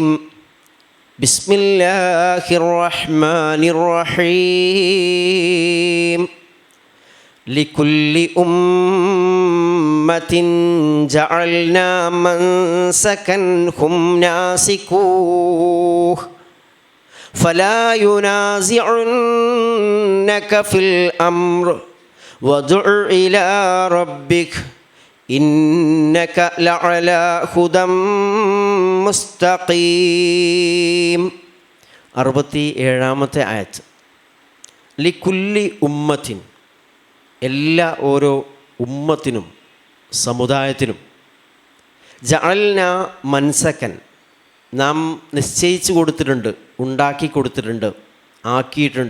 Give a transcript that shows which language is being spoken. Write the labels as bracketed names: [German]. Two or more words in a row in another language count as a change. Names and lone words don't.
[Arabic] بسم الله الرحمن الرحيم. لكل أمة جعلنا منسكا هم ناسكوه فلا ينازعنك في الأمر وادع إلى ربك إنك لعلى هدى مستقيم. [Malayalam] 67-ാമത്തെ ആയത്ത്. [Arabic] لكل أمة, [Malayalam] എല്ലാ ഓരോ ഉമ്മത്തിനും സമുദായത്തിനും, [Arabic] جعلنا منسكا, [Malayalam] നാം നിശ്ചയിച്ചു കൊടുത്തിട്ടുണ്ട്, ഉണ്ടാക്കി കൊടുത്തിട്ടുണ്ട്, ആക്കിയിട്ടുണ്ട്.